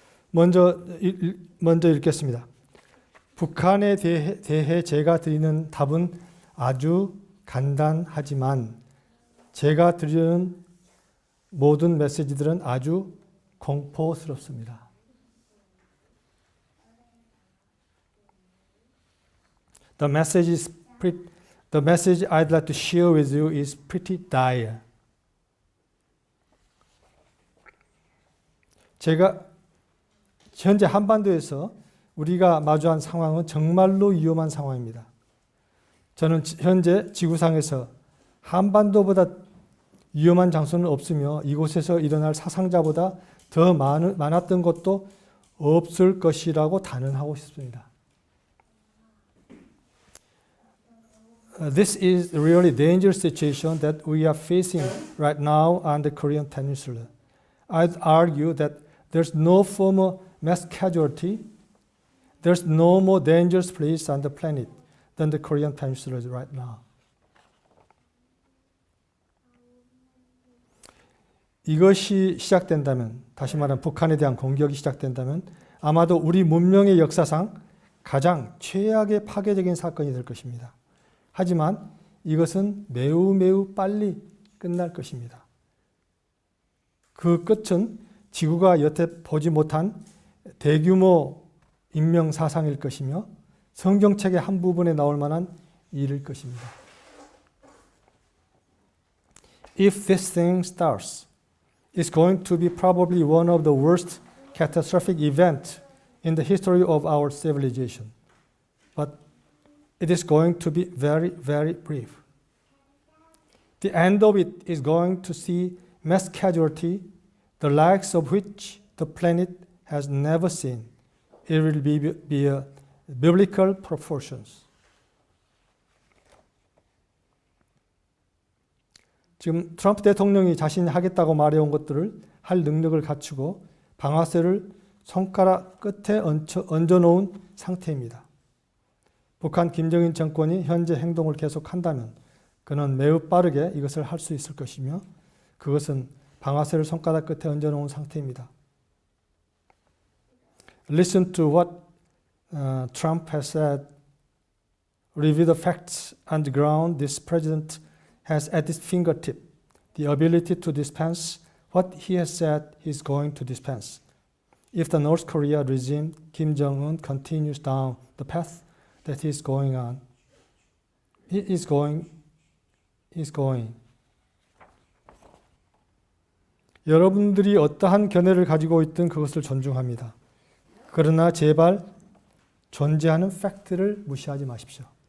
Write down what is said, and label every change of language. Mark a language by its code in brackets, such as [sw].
[ko] 먼저 읽겠습니다. 북한에 대해 제가 드리는 답은 아주 간단하지만 제가 드리는 모든 메시지들은 아주 공포스럽습니다. [en] The message I'd like to share with you is pretty dire. [ko] 제가 현재 한반도에서 우리가 마주한 상황은 정말로 위험한 상황입니다. 저는 현재 지구상에서 한반도보다 위험한 장소는 없으며 이곳에서 일어날 사상자보다 더 많았던 것도 없을 것이라고 단언하고 싶습니다. [en] This is a really dangerous situation that we are facing right now on the Korean Peninsula. I'd argue that there's no former mass casualty, there's no more dangerous place on the planet than the Korean Peninsula is right now. [ko] 이것이 시작된다면, 다시 말하면 북한에 대한 공격이 시작된다면 아마도 우리 문명의 역사상 가장 최악의 파괴적인 사건이 될 것입니다. 하지만 이것은 매우 빨리 끝날 것입니다. 그 끝은 지구가 여태 보지 못한 대규모 인명사상일 것이며 성경책의 한 부분에 나올 만한 일일 것입니다. [en] If this thing starts, it's going to be probably one of the worst catastrophic events in the history of our civilization. But it is going to be very, very brief. The end of it is going to see mass casualty, the likes of which the planet has never seen. It will be a biblical proportions. [ko] 지금 트럼프 대통령이 자신이 하겠다고 말해온 것들을 할 능력을 갖추고 방아쇠를 손가락 끝에 얹어놓은 상태입니다. 북한 김정인 정권이 현재 행동을 계속한다면 그는 매우 빠르게 이것을 할 수 있을 것이며 그것은 방아쇠를 손가락 끝에 얹어놓은 상태입니다. [en] Listen to what Trump has said. Review the facts on the ground. This president has at his fingertip the ability to dispense what he has said he is going to dispense. If the North Korea regime, Kim Jong-un, continues down the path that he is going on, he is going. [ko] 여러분들이 어떠한 견해를 가지고 있든 그것을 존중합니다. 그러나 제발 존재하는 팩트를 무시하지 마십시오.